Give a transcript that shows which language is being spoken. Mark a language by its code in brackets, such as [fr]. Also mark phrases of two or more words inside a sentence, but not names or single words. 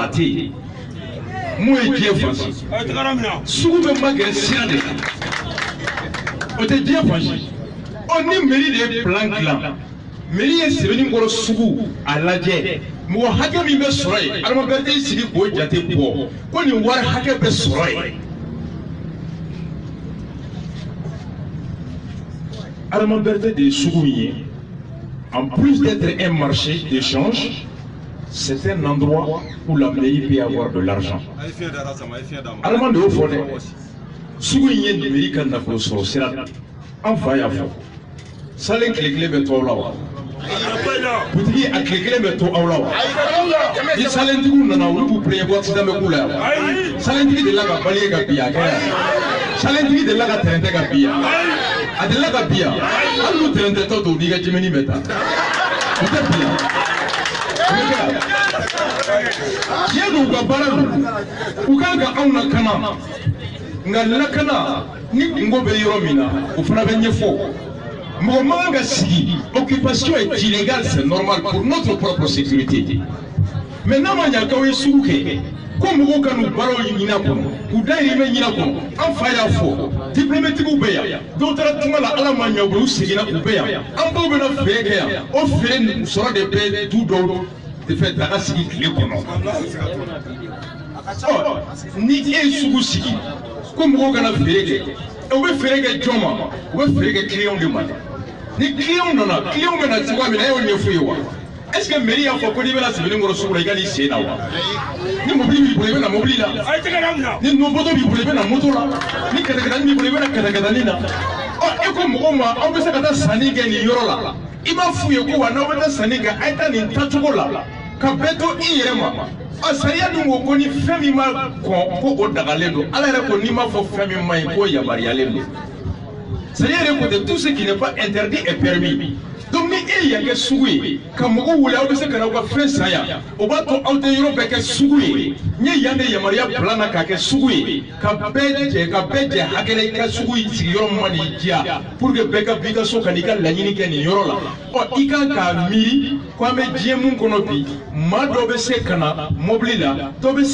[bm] a tɛ yen mun ye diɲɛ fansi sugu bɛ magɛrɛ sira de kan o tɛ diɲɛ fansi ɔ ni mairie de ye plan dilan mairie ye sɛbɛnni kɔrɔ sugu a lajɛ mɔgɔ hakɛ min bɛ sɔrɔ yen adamaden tɛ sigi k'o jate bɔ ko nin wari hakɛ bɛ sɔrɔ yen adamaden de ye sugu in ye [fr] en plus d'être un marché d'échange c'est un endroit où la mairie peut avoir de l'argent [bm] adamaden de y'o fɔ dɛ sugu in ye mairie ka nafolo sɔrɔ sira an fa y'a fɔ salen tile kelen bɛ to aw la wa butigi a tile kelen bɛ to aw la wa ni salentigiw nana olu b'u plaignent ko accident bɛ k'u la yan wa salentigi delila ka baliye ka bin a kɛra yan salentigi delila ka tɛrɛntɛ ka bin yan a delila ka bin yan hali n'u tɛrɛntɛtɔ to n'i ka jimini bɛ taa u tɛ bin yan o bɛ kɛ yan tiɲɛ don u ka baara don u kan ka anw lakana nka lakana ni kungo bɛ yɔrɔ min na o fana bɛ ɲɛfɔ mɔgɔ man kan ka sigi [fr] occupation est illégale c'est normal pour notre propre sécurité mais [bm] n'a ma ɲa k'aw ye sugu kɛ ko mɔgɔw ka n'u baaraw ɲini a kɔnɔ k'u dahirimɛ ɲini a kɔnɔ an fa y'a fɔ diplômetigiw bɛ yan dɔw taara tunga la ala ma ɲa u bolo u seginna u bɛ yan an baw bɛna feere kɛ yan o feere sɔrɔ de bɛ du dɔw de fɛ daga sigi tile kɔnɔ ni e ye sugu sigi ko mɔgɔw kana feere kɛ u bɛ feere kɛ jɔn ma u bɛ feere kɛ client de ma ni client nana client bɛ na cogoya min na e y'o ɲɛf'u ye wa [fr] est ce que [bm] mairie y'a fɔ ko n'i bɛna sɛbɛnni kɔrɔ sugu la i ka n'i sen na wa ni mobili b'i bolo i bɛ na mobili la ni moto b'i bolo i bɛ na moto la ni kɛtɛkɛtani b'i bolo i bɛ na kɛtɛkɛtani na e ko mɔgɔw ma aw bɛ se ka taa sanni kɛ nin yɔrɔ la i b'a f'u ye ko wa n'aw bɛ taa sanni kɛ a ye taa nin tacogo la ka bɛɛ to i yɛrɛ ma sariya dun ko ni fɛn min ma kɔn ko o dagalen don ala yɛrɛ ko n'i m'a fɔ fɛn min ma ɲi k'o yamaruyalen don sariya yɛrɛ ko ten [fr] tout ce qui n'est pas interdit est permis donc [bm] ni e y'a kɛ sugu ye ka mɔgɔw wele aw bɛ se ka na aw ka fɛn san yan o b'a to aw tɛ yɔrɔ bɛɛ kɛ sugu ye n ye yan de yamaruya bila n na k'a kɛ sugu ye ka bɛɛ jɛ hakɛ la i ka sugu sigi yɔrɔ min ma n'i diya [fr] pour que [bm] bɛɛ ka b'i ka so ka n'i ka laɲini kɛ nin yɔrɔ la ɔ i kan k'a miiri ko an bɛ diɲɛ mun kɔnɔ bi maa dɔ bɛ se ka na mobili la dɔ bɛ